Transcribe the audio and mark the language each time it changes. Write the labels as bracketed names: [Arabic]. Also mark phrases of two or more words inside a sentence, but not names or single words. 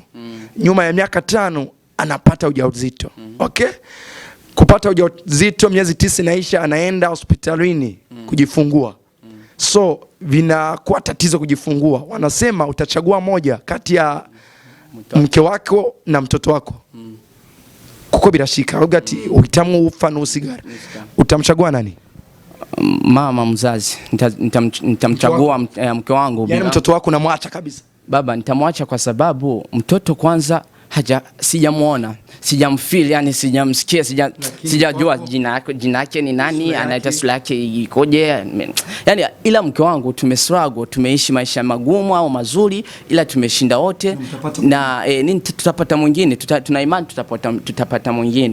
[Swahili] Nyuma ya miaka 5 anapata ujauzito. Okay? Kupata ujauzito miezi 9 inaisha, anaenda hospitalini kujifungua. So vinakuwa tatizo kujifungua. Wanasema utachagua moja kati ya mke wako na mtoto wako. [Rundi] Kuko birashika ugati uhitamu ufa na usigara. [Swahili] Utamchagua nani? Mama mzazi. Nitamchagua mke wangu. Yani mtoto wako unamwacha kabisa? Baba nitamwacha kwa sababu mtoto kwanza sijamuona, sijamfeel, yani sijamsikia, sijajua jina yake ni nani, anaita sura yake ikoje, yani ila mke wangu tumestruggle, tumeishi maisha magumu au mazuri, ila tumeshinda wote na nini tutapata mwingine, tuna imani tutapata mwingine.